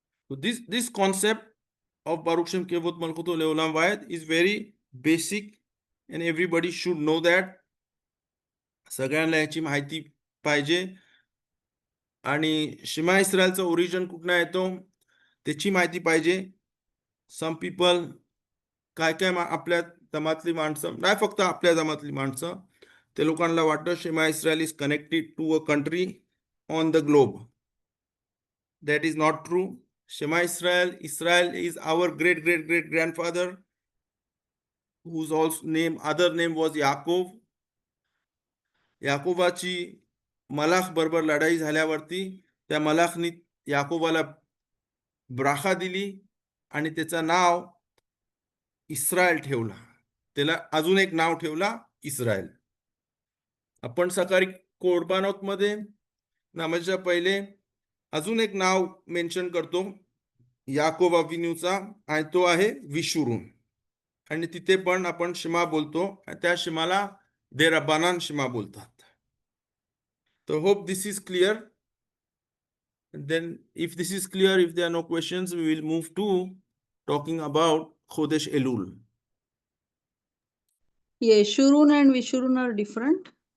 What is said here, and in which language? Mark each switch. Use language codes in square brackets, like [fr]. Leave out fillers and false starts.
[en] So this concept of [he] Baruch Shem Kevot Malkuto Leolam Vayed [en] is very basic and everybody should know that. [mr] सगळ्यांना याची माहिती पाहिजे. आणि शिमा इस्रायलचा origin कुठनं येतो त्याची माहिती पाहिजे. [en] some people [mr] काय आपल्या जमातली माणसं, नाही फक्त आपल्या जमातली माणसं, ते लोकांना वाटतं शिमा Israel [en] Is connected to a country on the globe. That is not true. Shema Israel is our great grandfather, whose other name was Yaakov. [mr] याकोबाची मलाख बरोबर लढाई झाल्यावरती त्या मलाखनी याकोबाला ब्राखा दिली आणि त्याचं नाव इस्रायल ठेवला. त्याला अजून एक नाव ठेवला इस्रायल. आपण सकाळी कोरबानोत मध्ये नामाच्या पहिले अजून एक नाव मेन्शन करतो याकोब अविन्यूचा, आणि तो आहे विशुरून. आणि तिथे पण आपण शिमा बोलतो, त्या शिमाला दे रब्बानान शिमा बोलतात. [en] So hope this is clear. And then if this is clear, if there are no questions, we will move to talking about Chodesh Elul. Yeshurun and Vishurun are different.